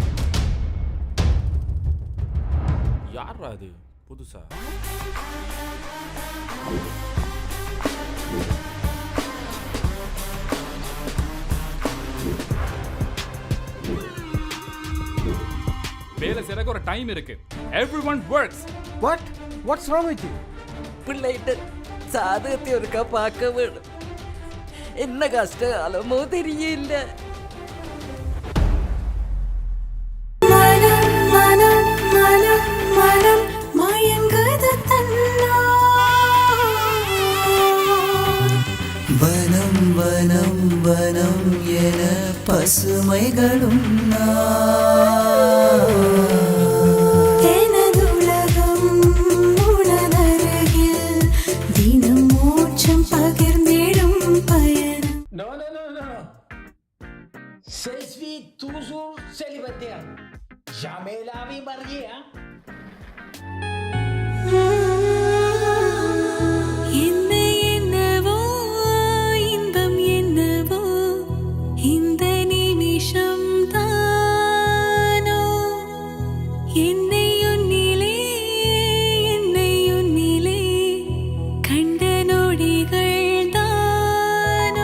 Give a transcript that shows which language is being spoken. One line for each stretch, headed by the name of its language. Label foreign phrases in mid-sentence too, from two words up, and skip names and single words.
Tamil: யாரா அது புதுசா? வேலை செய்யறதுக்கு ஒரு டைம் இருக்கு.
English: Everyone works. What's wrong with you?
Tamil: பிள்ளைகிட்ட சாதகத்தை ஒருக்கா பார்க்க வேணும். என்ன கஷ்டமோ தெரியல. மனம் மனம் மனம் மயங்காத தன்னா வனம் வனம் வனம் என பசுமைகளும் எனதுலகம் உனதருகில் தினம் மோட்சம் பகிர்ந்திடும் பயணம்.
French: Non, non, non, non. Je suis toujours célibataire. Jamais la vie mariée, hein?
Tamil: என்னை என்னவோ இன்பம் என்னவோ இந்த நிமிஷம் தானோ என்னை உன்னிலே கண்ட நொடிகள் தானோ.